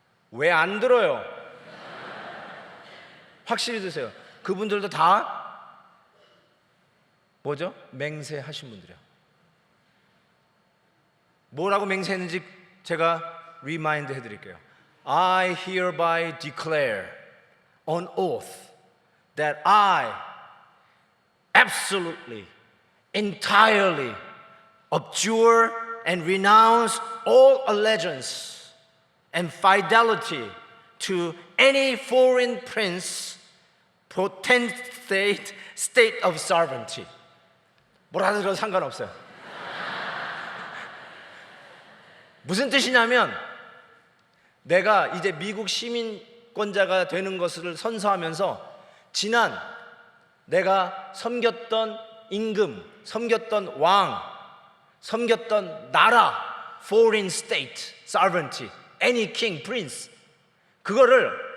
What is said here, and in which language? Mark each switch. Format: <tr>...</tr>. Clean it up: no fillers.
<ko>왜 안 들어요? 확실히 드세요. 그분들도 다 뭐죠? 맹세하신 분들이요. 뭐라고 맹세했는지 제가 리마인드 해드릴게요.</ko> <en>I hereby declare on oath that I absolutely, entirely abjure and renounce all allegiance and fidelity to any foreign prince, potentate, state of sovereignty.</en> <ko>뭐라 들어도 상관없어요. 무슨 뜻이냐면 내가 이제 미국 시민권자가 되는 것을 선서하면서 지난 내가 섬겼던 임금, 섬겼던 왕, 섬겼던 나라,</ko> <en>foreign state, sovereignty, any king, prince,</en> <ko>그거를</ko>